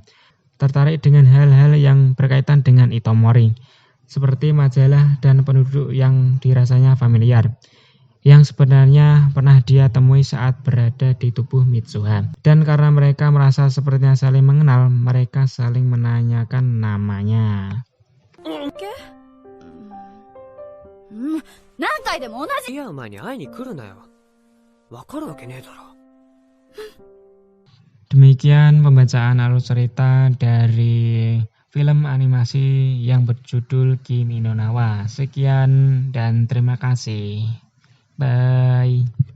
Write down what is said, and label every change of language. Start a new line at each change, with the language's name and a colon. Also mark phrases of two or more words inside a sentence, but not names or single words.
Indonesian: Tertarik dengan hal-hal yang berkaitan dengan Itomori, seperti majalah dan penduduk yang dirasanya familiar, yang sebenarnya pernah dia temui saat berada di tubuh Mitsuha. Dan karena mereka merasa sepertinya saling mengenal, mereka saling menanyakan namanya.
Japanese: 何回でも同じ。いや、お前に会いに来るなよ。わかるわけねえだろ。
Indonesian: Demikian pembacaan alur cerita dari film animasi yang berjudul Kimi no Na wa. Sekian dan terima kasih. Bye.